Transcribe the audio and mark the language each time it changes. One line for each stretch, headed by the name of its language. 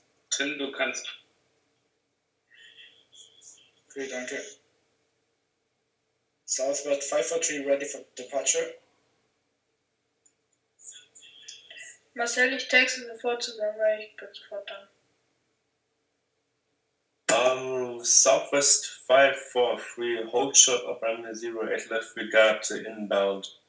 German: Tim, du kannst. Okay, danke.
English: Southwest 543 ready for departure.
German: Marcel, ich texte sofort zusammen, weil ich bin sofort da.
English: Southwest 543, hold short of runway 08 left, regard to inbound.